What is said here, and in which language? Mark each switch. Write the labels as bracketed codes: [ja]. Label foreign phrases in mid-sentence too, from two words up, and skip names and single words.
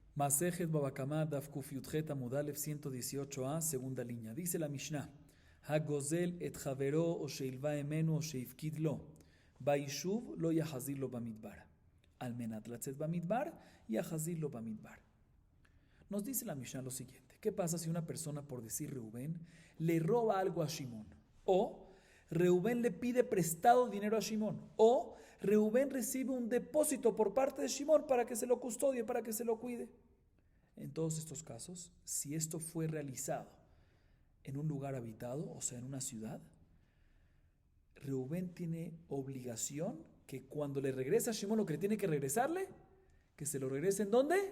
[he] מסכת בבא קמא דף קוף יוד חית עמוד אלף 118a, [es] segunda línea. Dice la Mishnah: [he] הגוזל את חברו או שלוה הימנו או שהפקיד לו. ביישוב לא יחזיר לו במדבר. על מנת לצאת במדבר יחזיר לו במדבר. [es] Nos dice la Mishnah lo siguiente: ¿qué pasa si una persona, por decir Reubén, le roba algo a Shimón? O Reubén le pide prestado dinero a Shimón. O Reubén recibe un depósito por parte de Shimón para que se lo custodie, para que se lo cuide. En todos estos casos, si esto fue realizado en un lugar habitado, o sea, en una ciudad, Reubén tiene obligación que cuando le regresa a Shimón lo que le tiene que regresarle, que se lo regrese ¿en dónde?